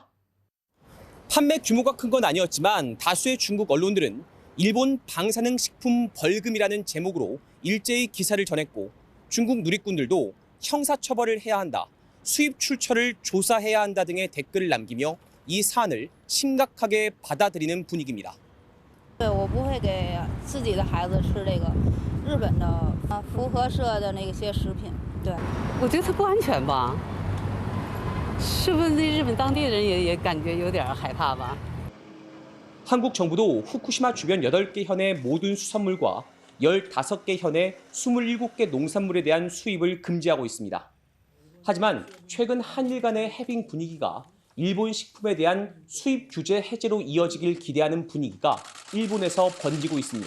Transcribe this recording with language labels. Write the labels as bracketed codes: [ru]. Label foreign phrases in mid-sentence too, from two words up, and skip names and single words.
[ko] 판매 규모가 큰 건 아니었지만 다수의 중국 언론들은 일본 방사능 식품 벌금이라는 제목으로 일제히 기사를 전했고 중국 누리꾼들도 형사처벌을 해야 한다, 수입 출처를 조사해야 한다 등의 댓글을 남기며 이 사안을 심각하게 받아들이는 분위기입니다. [zh] 我不会给自己的孩子吃这个日本的福和社的那些食品。对，我觉得它不安全吧？是不是日本当地人也感觉有点害怕吧？ [ko] 한국 정부도 후쿠시마 주변 8개 현의 모든 수산물과 15개 현의 27개 농산물에 대한 수입을 금지하고 있습니다. 하지만 최근 한일 간의 해빙 분위기가 일본 식품에 대한 수입 규제 해제로 이어지길 기대하는 분위기가 일본에서 번지고 있습니다.